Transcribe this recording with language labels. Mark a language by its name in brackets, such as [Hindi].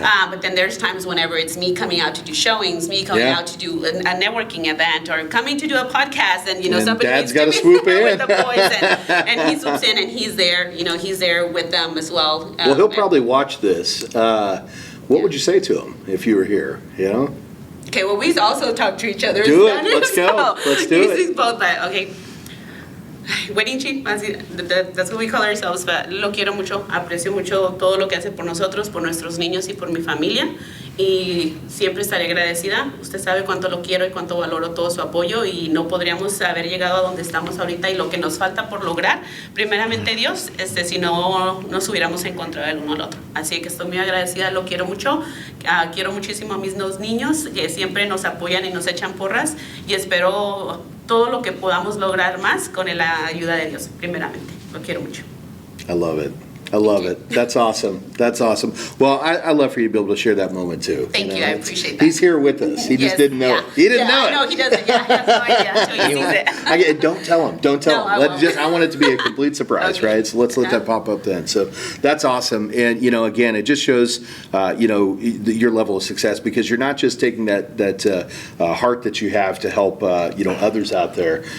[English] But then there's times whenever it's me coming out to do showings, me coming out to do a networking event, or coming to do a podcast, and somebody Dad's got to be swoop there in with the boys, and he swoops in and he's there. He's there with them as well. Well, he'll probably watch this. What would you say to him if you were here? Okay, well, we also talk to each other. Do it. Let's go. Let's do it. He's both, but okay. Wedding chief, that's what we call ourselves, but [Spanish] lo quiero mucho, aprecio mucho todo lo que hace por nosotros, por nuestros niños y por mi familia, y siempre estaré agradecida. Usted sabe cuánto lo quiero y cuánto valoro todo su apoyo, y no podríamos haber llegado a donde estamos ahorita y lo que nos falta por lograr, primeramente Dios, si no nos hubiéramos encontrado el uno al otro. Así que estoy muy agradecida, lo quiero mucho, quiero muchísimo a mis 2 niños, que siempre nos apoyan y nos echan porras, y espero todo lo que podamos lograr más con la ayuda de Dios, primeramente. Lo quiero mucho. [English] I love it. I love it. That's awesome. That's awesome. Well, I love for you to be able to share that moment too. Thank you. I appreciate that. He's here with us. He just didn't know it. He didn't know it. No, he doesn't. Yeah, he has no idea until he sees it. Don't tell him. Don't tell him. I want it to be a complete surprise, Okay. right? So let's let that pop up then. So that's awesome. And again, it just shows your level of success, because you're not just taking that heart that you have to help others out there.